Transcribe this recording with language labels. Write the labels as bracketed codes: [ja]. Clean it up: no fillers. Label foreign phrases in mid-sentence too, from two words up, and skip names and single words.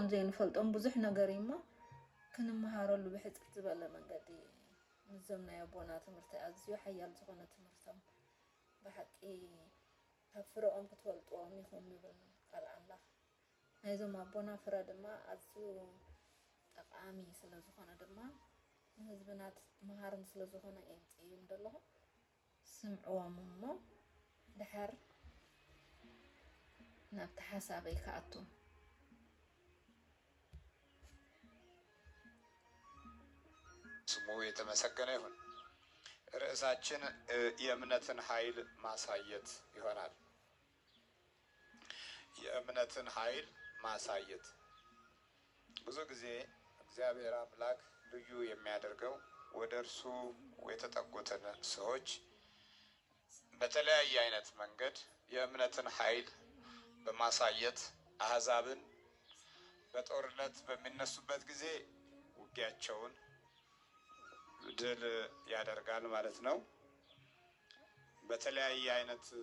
[ti] ዘይንፈልጦን ብዙሕ ነገር እሞ ክንመሃረሉ ብሕፅር ዝበለ መንገዲ ንዘምናዮ ቦና ትምህርቲ ኣዝዩ ሓያል ዝኾነ ትምህርቶም ብሓቂ ኣብ ፍረኦም ክትፈልጥዎም ኢኹም ይብል ቃል ኣምላኽ። ናይዞም ኣቦና ፍረ ድማ ኣዝዩ ጠቃሚ ስለዝኾነ ድማ ንህዝብናት መሃርን ስለዝኾነ እዮም ደለኹ ስምዕዎም እሞ ድሓር ናብቲ ሓሳበይ ከኣቱ [am] ስሙ የተመሰገነ ይሁን። ርዕሳችን የእምነትን ኃይል ማሳየት ይሆናል። የእምነትን ኃይል ማሳየት ብዙ ጊዜ እግዚአብሔር አምላክ ልዩ የሚያደርገው ወደ እርሱ የተጠጉትን ሰዎች በተለያየ አይነት መንገድ የእምነትን ኃይል በማሳየት አሕዛብን በጦርነት በሚነሱበት ጊዜ ውጊያቸውን ድል ያደርጋል ማለት ነው። በተለያየ አይነት